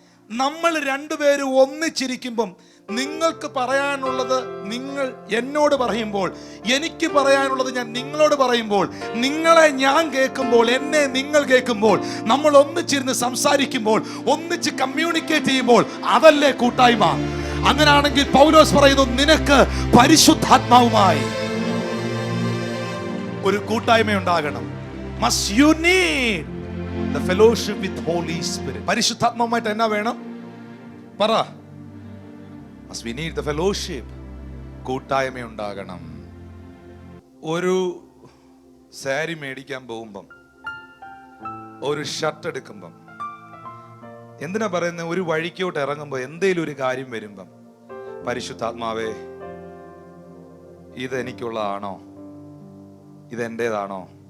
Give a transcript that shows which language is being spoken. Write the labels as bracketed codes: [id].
[ml] നമ്മൾ രണ്ടുപേരും ഒന്നിച്ചിരിക്കുമ്പം നിങ്ങൾക്ക് പറയാനുള്ളത് നിങ്ങൾ എന്നോട് പറയുമ്പോൾ, എനിക്ക് പറയാനുള്ളത് ഞാൻ നിങ്ങളോട് പറയുമ്പോൾ, നിങ്ങളെ ഞാൻ കേൾക്കുമ്പോൾ, എന്നെ നിങ്ങൾ കേൾക്കുമ്പോൾ, നമ്മൾ ഒന്നിച്ചിരുന്ന് സംസാരിക്കുമ്പോൾ, ഒന്നിച്ച് കമ്മ്യൂണിക്കേറ്റ് ചെയ്യുമ്പോൾ, അതല്ലേ കൂട്ടായ്മ? അങ്ങനാണെങ്കിൽ പൗലോസ് പറയുന്നു, നിനക്ക് പരിശുദ്ധാത്മാവുമായി ഒരു കൂട്ടായ്മ ഉണ്ടാകണം. [en] Must you need the fellowship with Holy Spirit. [ml] പരിശുദ്ധാത്മാവുമായിട്ട് എന്നാ വേണം? പറ. [en] Must we need the fellowship. [ml] കൂട്ടായ്മ ഉണ്ടാകണം. ഒരു സാരി മേടിക്കാൻ പോകുമ്പം, ഒരു ഷർട്ട് എടുക്കുമ്പം, എന്തിനാ പറയുന്നത്? ഒരു വഴിക്കോട്ട് ഇറങ്ങുമ്പോൾ എന്തേലും ഒരു കാര്യം വരുമ്പം, പരിശുദ്ധാത്മാവേ, ഇത് എനിക്കുള്ളതാണോ? ഇതെൻ്റേതാണോ?